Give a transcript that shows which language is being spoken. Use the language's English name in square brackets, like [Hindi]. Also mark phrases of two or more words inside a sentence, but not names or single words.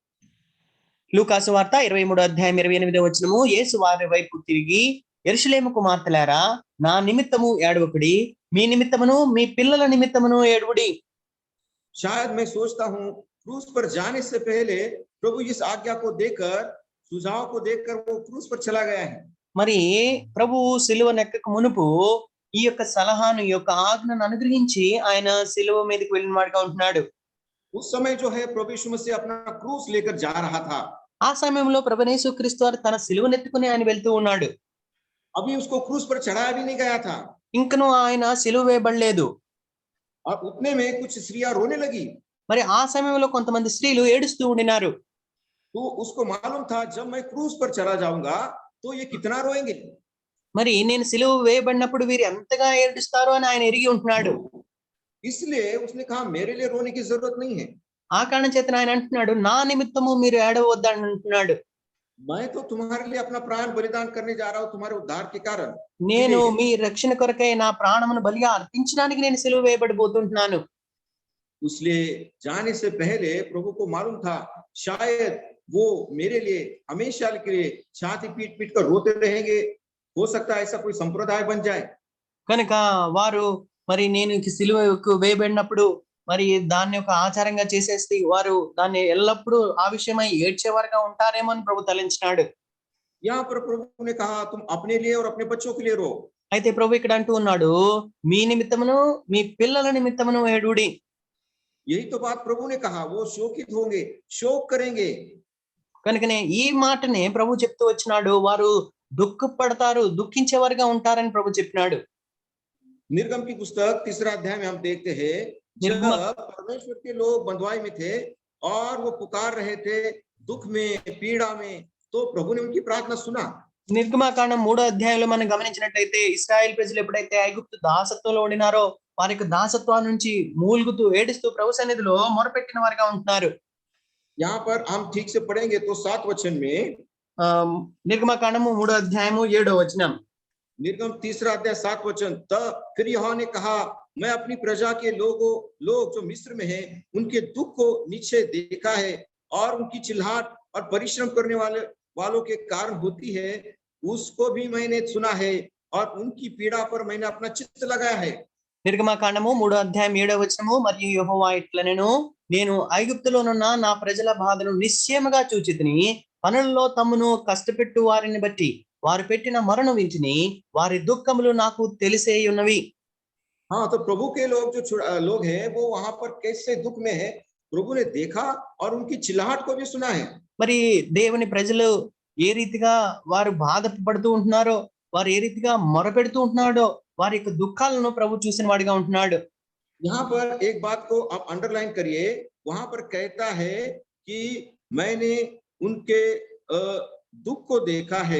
[Telugu] లూకా సువార్త 23వ అధ్యాయం 28వ వచనము. యేసు వారి వైపు తిరిగి, యెరూషలేము కుమార్తెలారా, నా నిమిత్తము ఏడవకుడి, మీ నిమిత్తమును మీ పిల్లల నిమిత్తమును ఏడువుడి. [Hindi] शायद मैं सोचता हूँ क्रूस पर जाने से पहले प्रभु इस आज्ञा को देकर, सुझाव को देकर वो क्रूस पर चला गया है। [Telugu] మరి ప్రభు సిలువను ఎక్కక మునుపు ఈ యొక్క సలహాను, ఈ యొక్క ఆజ్ఞను అనుగ్రహించి ఆయన సిలువ మీదకి వెళ్ళిన వాడిగా ఉంటున్నాడు. [Hindi] उस समय जो है प्रभु यीशु मसीह अपना क्रूस लेकर जा रहा था। [Telugu] ఆ సమయంలో ప్రభువైన యేసుక్రీస్తు వారు తన సిలువను ఎత్తుకుని ఆయన వెళ్తూ ఉన్నాడు. [Hindi] अभी उसको क्रूस पर चढ़ाया भी नहीं गया था। [Telugu] ఇంకను ఆయన సిలువ వేయబడలేదు. [Hindi] और उतने में कुछ स्त्रियां रोने लगी। [Telugu] మరి ఆ సమయంలో కొంతమంది స్త్రీలు ఏడుస్తూ ఉండినారు. [Hindi] तो उसको मालूम था जब मैं क्रूस पर चला जाऊंगा तो ये कितना रोएंगे। [Telugu] మరి నేను సిలువ వేయబడినప్పుడు వీరు ఎంతగా ఏడుస్తారో అని ఆయన ఎరిగి ఉంటున్నాడు. [Hindi] इसलिए उसने कहा मेरे लिए रोने की जरूरत नहीं है। [Telugu] ఆ కారణం చేత ఆయన అంటున్నాడు, నా నిమిత్తము మీరు ఏడవద్దని అంటున్నాడు. [Hindi] मैं तो तुम्हारे लिए अपना प्राण बलिदान करने जा रहा हूँ, तुम्हारे उद्धार के कारण। [Telugu] నేను మీ రక్షణ కొరకై నా ప్రాణమును బలిగా అర్పించడానికి నేను సిలువ వేయబడిపోతుంటున్నాను. [Hindi] इसलिए जाने से पहले प्रभु को मालूम था शायद वो मेरे लिए हमेशा के लिए छाती पीट पीट कर रोते रहेंगे। हो सकता है ऐसा कोई संप्रदाय बन जाए। [Telugu] కనుక వారు మరి నేను సిలువకు వేయబడినప్పుడు మరి దాన్ని ఒక ఆచారంగా చేసేసి వారు దాన్ని ఎల్లప్పుడూ ఆ విషయమై ఏడ్చేవారుగా ఉంటారేమో అని ప్రభు తలంచినాడు. [Hindi] यहाँ पर प्रभु ने कहा तुम अपने लिए और अपने बच्चों के लिए रो। [Telugu] అయితే ప్రభు ఇక్కడ అంటూ ఉన్నాడు, మీ నిమిత్తమును మీ పిల్లల నిమిత్తమును ఏడుడి. [Hindi] यही तो बात प्रभु ने कहा, वो शोकित होंगे, शोक करेंगे। [Telugu] కనుకనే ఈ మాటనే ప్రభు చెప్తూ వచ్చినాడు, వారు దుఃఖపడతారు, దుఃఖించేవారుగా ఉంటారని ప్రభు చెప్పినాడు. [Hindi] निर्गम की पुस्तक 3रा अध्याय में हम देखते हैं जब निर्गम परमेश्वर के लोग बंधुआई में थे और वो पुकार रहे थे दुख में पीड़ा में, तो प्रभु ने उनकी प्रार्थना सुना। [Telugu] నిర్గమాకాండం 3వ అధ్యాయంలో మనం గమనించినట్లయితే ఇశ్రాయేల్ ప్రజలు ఎప్పుడైతే ఐగుప్తు దాసత్వంలో ఉండినారో వారి యొక్క దాసత్వం నుంచి మూలుగుతూ ఏడుస్తూ ప్రభు సన్నిధిలో మొరపెట్టిన వారుగా ఉంటున్నారు. [Hindi] यहाँ पर हम ठीक से पढ़ेंगे तो 7 वचन में [Telugu] నిర్గమాకాండము 3వ అధ్యాయము 7వ వచనం. [Hindi] निर्गम 3रा अध्याय 7 वचन, तब फिर यहोवा ने कहा मैं अपनी प्रजा के लोग जो मिस्र में हैं उनके दुख को नीचे देखा है और उनकी चिल्लाहट और परिश्रम करने वालों के कारण होती है, उसको भी मैंने सुना है और उनकी पीड़ा पर मैंने अपना चित्त लगाया है। [Telugu] నిర్గమాకాండము 3వ అధ్యాయం 7వ వచనము, మరియు యెహోవా ఇట్లనెను, నేను ఐగుప్తులోనున్న నా ప్రజల బాధను నిశ్చయముగా చూచితిని, పనులలో తమ్మును కష్టపెట్టు వారిని బట్టి వారు పెట్టిన మొరను వింటిని, వారి దుఃఖములు నాకు తెలిసే ఉన్నవి. [Hindi] हाँ, तो प्रभु के लोग जो लोग हैं वो वहां पर कैसे दुख में है, प्रभु ने देखा और उनकी चिल्लाहट को भी सुना है। [Telugu] మరి దేవుని ప్రజలు ఏ రీతిగా వారు బాధపడుతూ ఉంటున్నారో, వారు ఏ రీతిగా మొరపెడుతూ ఉంటున్నాడో, వారి యొక్క దుఃఖాలను ప్రభు చూసిన వాడిగా ఉంటున్నాడు. [Hindi] यहाँ पर एक बात को आप अंडरलाइन करिए, वहां पर कहता है कि मैंने उनके दुख को देखा है।